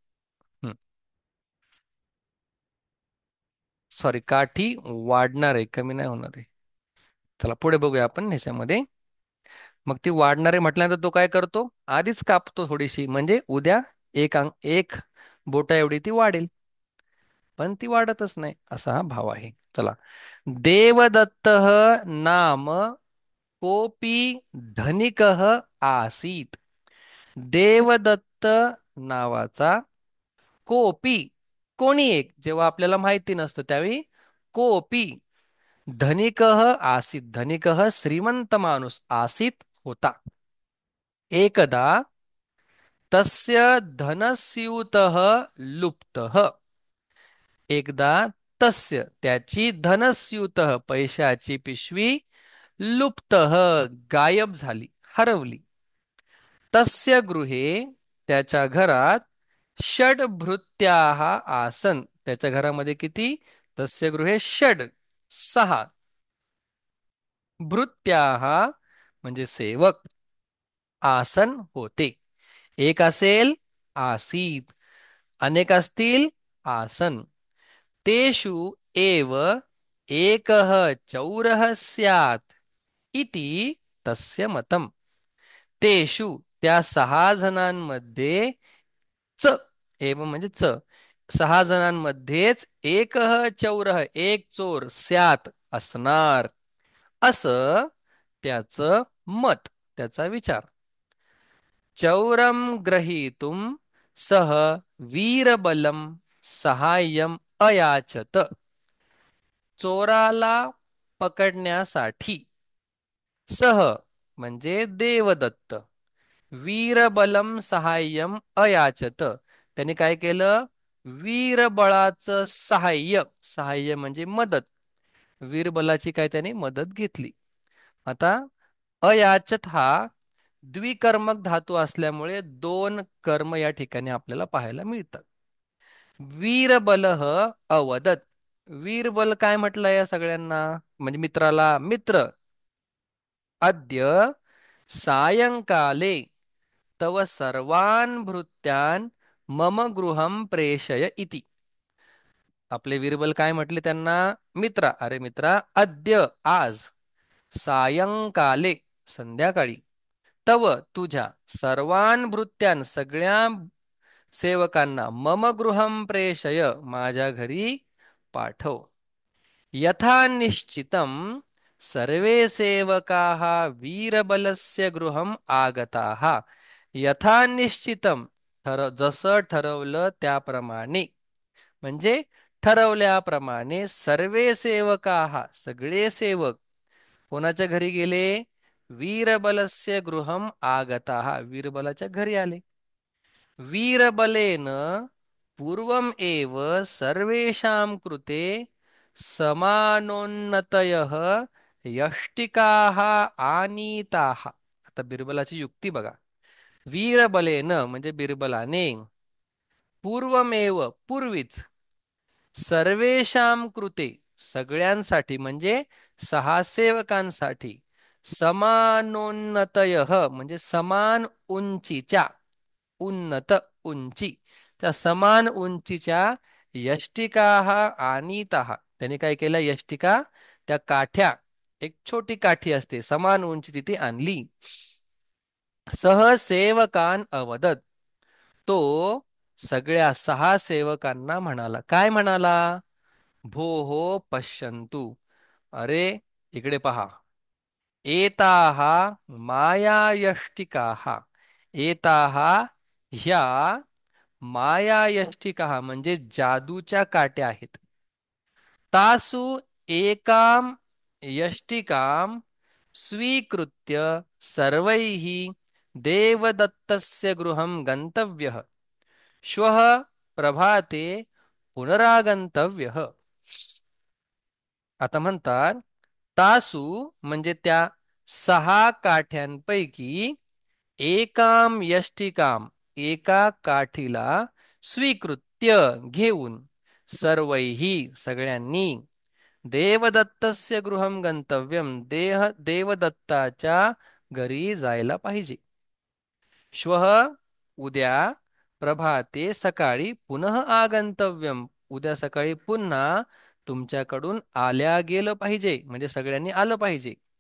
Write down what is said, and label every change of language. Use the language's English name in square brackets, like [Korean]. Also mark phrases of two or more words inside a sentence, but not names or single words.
[Marathi] सॉरी, काठी वाढणार आहे, कमी नाही होणार आहे. चला पुढे बघूया आपण ह्याच्यामध्ये. मग ती वाढणार आहे म्हटल्यानंतर तो काय करतो, आधीच कापतो थोडीशी, म्हणजे उद्या एक बोटा एवढी ती वाढेल. पण ती वाढतच नाही, असा हा भाव आहे. चला. [Sanskrit] देवदत्त नाम कोपी धनिकः आसीत. [Marathi] देवदत्त नावाचा कोपी, कोणी एक, जेव्हा आपल्याला माहिती नसतं त्यावेळी [Sanskrit] कोपी धनिकः आसीत, [Marathi] धनिकः श्रीमंत माणूस, आसीत होता. [Sanskrit] एकदा तस्य धनस्यूतः लुप्तः. [Marathi] एकदा तस्य त्याची धनस्यूतः पैशाची पिशवी लुप्तः गायब झाली, हरवली. [Sanskrit] तस्य गृहे [Marathi] त्याच्या घरात [Sanskrit] षड्भृत्याः आसन. [Marathi] त्याच्या घरामध्ये किती, [Sanskrit] तस्य गृहे षड 6 भृत्याः [Marathi] म्हणजे सेवक, [Sanskrit] आसन होते. [Marathi] एक असेल आसीत, अनेक असतील आसन. [Sanskrit] तेषु एव एकः चौरः स्यात् इति तस्य मतम. [Marathi] तेषु त्या 6 जणांमध्ये च एव म्हणजे 6 जणांमध्येच [Sanskrit] एकः चौरः [Marathi] एक चोर स्यात असणार, असं त्याचं मत, त्याचा विचार. [Sanskrit] चौरम ग्रहीतुम सह वीरबलम सहाय्यम अयाचत. [Marathi] चोराला पकडण्यासाठी सह म्हणजे देवदत्त, [Sanskrit] वीरबलम सहाय्यम अयाचत, [Marathi] त्यांनी काय केलं, वीरबळाचं सहाय्य, सहाय्य म्हणजे मदत, वीरबलाची काय त्याने मदत घेतली. आता अयाचत हा द्विकर्मक धातू असल्यामुळे 2 कर्म या ठिकाणी आपल्याला पाहायला मिळतात. [Sanskrit] वीरबलह अवदत. [Marathi] वीरबल काय म्हटलं या सगळ्यांना, म्हणजे मित्राला, [Sanskrit] मित्र अद्य सायंकाले तव सर्वान् भृत्यान् मम गृहं प्रेषय इति. [Marathi] आपले वीरबल काय म्हटले त्यांना, मित्रा, अरे मित्रा, अद्य आज, सायंकाले संध्याकाळी, तव तुझ्या, [Sanskrit] सर्वान भृत्यान [Marathi] सगळ्या सेवकांना, [Sanskrit] मम गृहं प्रेषय [Marathi] माझ्या घरी पाठव. [Sanskrit] यथा निश्चितम सर्वे सेवकाः वीरबलस्य गृहम् आगताः यथा निश्चितम [Marathi] जसं ठरवलं त्याप्रमाणे म्हणजे ठरवल्याप्रमाणे [Sanskrit] सर्वे सेवकाः [Marathi] सगळे सेवक कोणाच्या घरी गेले [Sanskrit] वीरबलस्य गृहम आगताः [Marathi] वीरबलाच्या घरी आले [Sanskrit] वीरबलेन पूर्वम एव सर्वेषां कृते समानोन्नतयः यष्टिकाः आनीताः [Marathi] आता बिरबलाची युक्ती बघा वीरबलेन म्हणजे बिरबलाने पूर्वमेव पूर्वीच [Sanskrit] सर्वेषां कृते [Marathi] सगळ्यांसाठी म्हणजे सहा सेवकांसाठी समानोन्नतयः म्हणजे समान उंचीच्या उन्नत उंची त्या समान उंचीच्या [Sanskrit] यष्टिकाः आनीताः [Marathi] त्याने काय केलं यष्टिका त्या काठ्या एक छोटी काठी असते समान उंची ती आणली [Sanskrit] सहसेवकान अवदत [Marathi] तो सगळ्या सहा सेवकांना म्हणाला काय म्हणाला [Sanskrit] भो हो पश्यन्तु [Marathi] अरे इकडे [Sanskrit] पहा एताः मायायष्टिकाः एताः ह्या मायायष्टिकाः [Marathi] म्हणजे जादूच्या काट्या आहेत [Sanskrit] तासु एकां यष्टिकां स्वीकृत्य सर्वैः देवदत्तस्य गृहं गन्तव्यः श्वः प्रभाते पुनरागंतव्यः [Marathi] आता म्हणतात तासु म्हणजे त्या सहा काठ्यांपैकी [Sanskrit] एकाम यष्टिकाम [Marathi] एका काठीला स्वीकृत्य घेऊन सर्वैही सगळ्यांनी [Sanskrit] देवदत्तस्य गृहं गंतव्यम [Marathi] देवदत्ताच्या घरी जायला पाहिजे श्वः उद्या प्रभाते सकाळी [Sanskrit] पुनः आगंतव्यम [Marathi] उद्या सकाळी पुन्हा तुमच्याकडून आल्या गेलं पाहिजे म्हणजे सगळ्यांनी आलं पाहिजे